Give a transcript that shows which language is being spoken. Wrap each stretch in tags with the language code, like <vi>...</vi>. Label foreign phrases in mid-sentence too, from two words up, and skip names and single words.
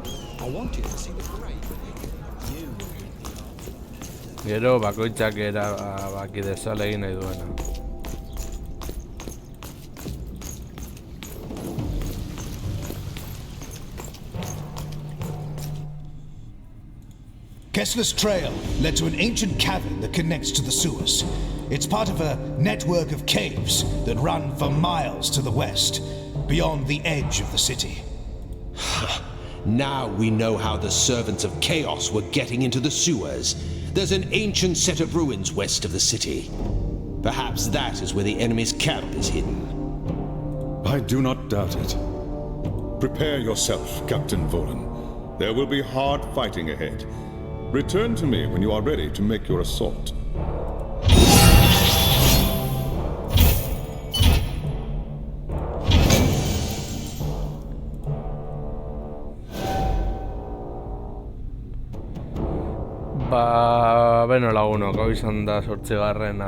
<eu>Gero bakoitzak erabaki dezala egin nahi duena.</eu> <en>Kessler's trail led to an ancient cavern that connects to the sewers. It's part of a network of caves that run for miles to the west, beyond the edge of the city. Now we know how the servants of Chaos were getting into the sewers. There's an ancient set of ruins west of the city. Perhaps that is where the enemy's camp is hidden. I do not doubt it. Prepare yourself, Captain Volan. There will be hard fighting ahead. Return to me when you are ready to make your assault.</en> <eu>Beno lagunok, hau izan da 8.</eu>